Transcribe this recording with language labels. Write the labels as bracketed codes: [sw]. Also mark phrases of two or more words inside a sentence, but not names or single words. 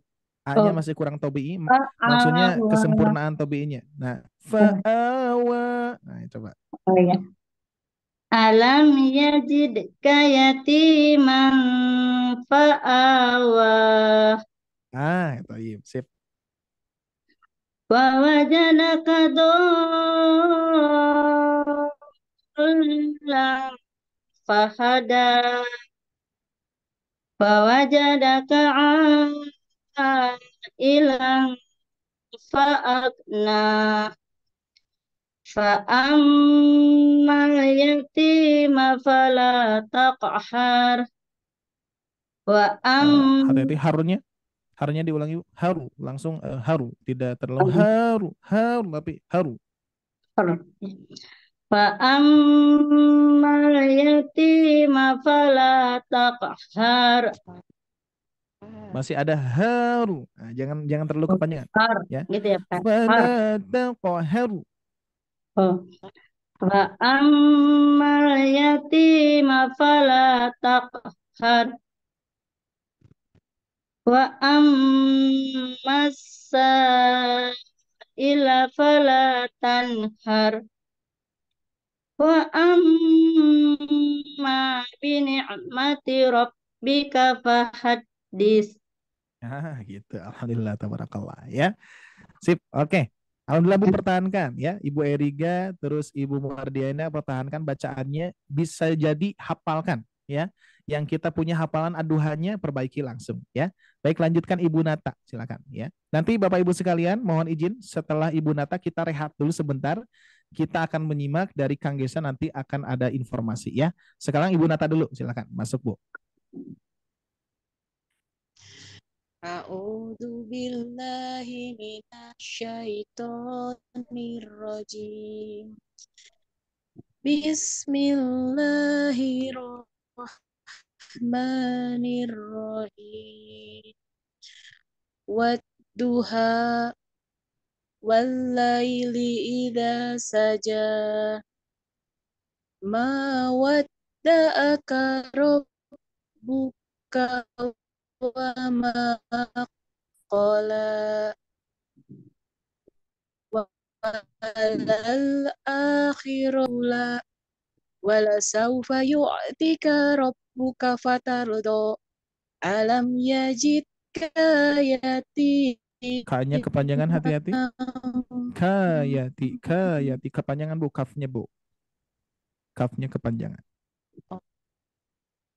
[id] A-nya masih kurang tobi'i. Maksudnya [ar] فآوى. [id] kesempurnaan tobi'inya. Nah, fa'awa. Nah, coba. Oh ya. [ar] ألم يجدك يتيما فآوى. [id] Itu sip. [ar] ووجدك ضالا فهدى. ووجدك عائلا فأغنى. فأما اليتيم فلا تقهر. Wa [id] Hati-hati harunya diulangi, Bu. Haru, langsung haru, tidak terlalu haru, tapi haru. [ar] فأما اليتيم فلا تقهر. [id] Masih ada haru. Nah, jangan terlalu kepanjangan, ya. Gitu ya Pak. [ar] فلا تقهر. Oh. فأما اليتيم فلا تقهر. وأما السائل فلا تنهر. وأما بنعمة ربك فحدث. [id] Gitu. [ar] الحمد لله، تبارك الله, ya. [id] Sip, oke. Alhamdulillah, Bu, pertahankan ya. Ibu Eriga terus Ibu Mardiana pertahankan bacaannya, bisa jadi hafalkan ya. Yang kita punya hafalan aduhannya perbaiki langsung ya. Baik, lanjutkan Ibu Nata, silakan ya. Nanti Bapak Ibu sekalian mohon izin setelah Ibu Nata kita rehat dulu sebentar. Kita akan menyimak dari Kang Gesa, nanti akan ada informasi ya. Sekarang Ibu Nata dulu, silakan masuk, Bu. [ar] أعوذ بالله من الشيطان الرجيم. بسم الله الرحمن الرحيم. والضحى والليل إذا سجى. ما ودعك ربك وما قلى. وللآخرة ولسوف يعطيك ربك فترضى. ألم يجدك يتي. [id] K-nya kepanjangan, hati-hati. Kayati kepanjangan, Bu. Kafnya, Bu. Kafnya kepanjangan.